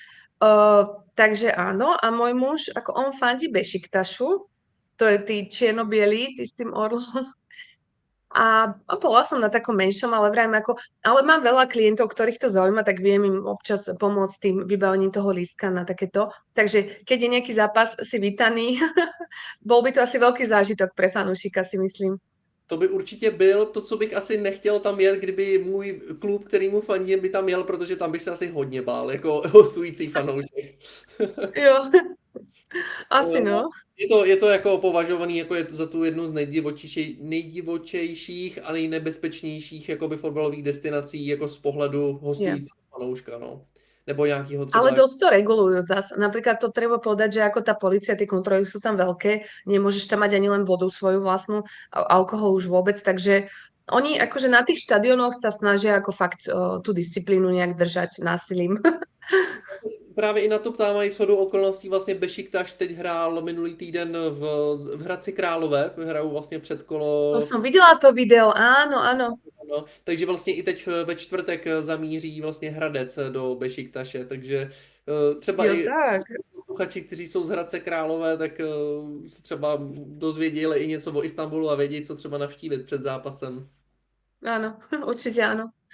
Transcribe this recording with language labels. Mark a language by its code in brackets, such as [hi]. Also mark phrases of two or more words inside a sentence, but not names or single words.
[sk] Takže áno, a môj muž, ako on fandí Bešiktašu, to je tí čierno-bielí, tí s tým orlom. A bola som na takom menšom, ale vrajme ako, ale mám veľa klientov, ktorých to zaujíma, tak viem im občas pomôcť tým vybavením toho lístka na takéto. Takže keď je nejaký zápas, si vítaný. Bol by to asi veľký zážitok pre fanúšika, si myslím. [cs] To by určitě byl to, co bych asi nechtěl tam jet, kdyby můj klub, kterýmu fandím, by tam jel, protože tam bych se asi hodně bál, jako hostující fanoušek. Jo, asi no. Je to jako považovaný jako je to za tu jednu z nejdivočejších a nejnebezpečnějších jakoby fotbalových destinací jako z pohledu hostujícího fanouška, no. Nebo nějakého třeba... [sk] Ale dosť to regulujú zas. Napríklad to treba povedať, že ako tá polícia, tie kontroly sú tam veľké, nemôžeš tam mať ani len vodu svoju vlastnú, alkohol už vôbec, takže oni akože na tých štadiónoch sa snažia ako fakt tú disciplínu nejak držať násilím. [cs] Právě i na to ptávají shodou okolností vlastně Bešiktaš teď hrál minulý týden v Hradci Králové, hrajou vlastně předkolo. [sk] To som videla to video, áno, áno. [cs] No, takže vlastně i teď ve čtvrtek zamíří vlastně Hradec do Bešiktaše, takže třeba Jo, i tak. posluchači, kteří jsou z Hradce Králové, tak se třeba dozvěděli i něco o Istanbulu a vědí, co třeba navštívit před zápasem. [sk] Áno, určite áno.